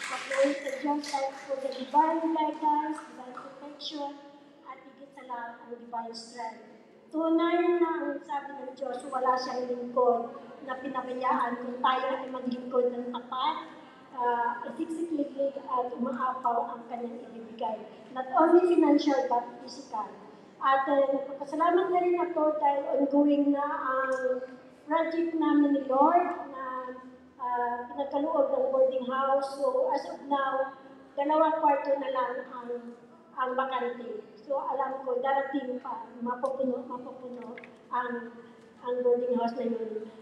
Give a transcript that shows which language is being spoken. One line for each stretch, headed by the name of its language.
English: Praise the Diyos for the divine guidance, divine protection,
Filipino: at higit sa lahat ang
English: divine strength.
Filipino: Tunay na ang sabi ng Diyos, wala siyang lingkod na pinabayaan kung tayo ay maglingkod ng tapat, siksik-liklik at umaapaw ang kanyang ibibigay.
English: Not only financial but physical.
Filipino: At nagpapasalamat na rin ako dahil ongoing na ang project namin ni Lord na pinagkaloob ng boarding house.
English: So as of now,
Filipino: 2 kwarto na lang ang bakante. So alam ko, darating pa, mapupuno ang boarding house na yun.